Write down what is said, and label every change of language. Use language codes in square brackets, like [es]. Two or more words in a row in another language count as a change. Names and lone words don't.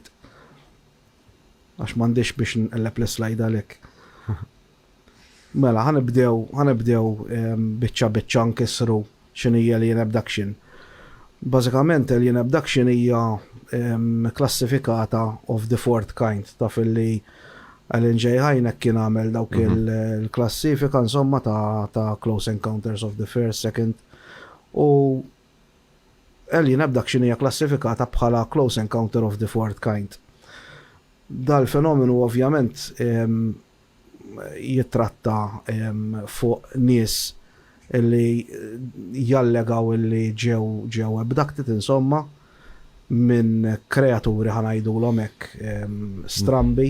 [mt] Għax m'għandix biex nqelleb l-slide għalhekk. Mela ħanibdew biċċa nkissru x'inhi [en] alien abduction. [mt] Bażikament [en] alien abduction [mt] hija klassifikata [en] of the fourth kind, [mt] taf illi Alan J. Hynek kien għamel dawk il-klassifika insomma ta' Close Encounters of the First, Second, u [en] alien abduction [mt] hija klassifikata bħala Close Encounter of the Fourth Kind. Dal-fenomenu ovvjament jitratta fuq nies illi jallegaw illi ġew abducted insomma minn kreaturi ħanajdulhom hekk strambi.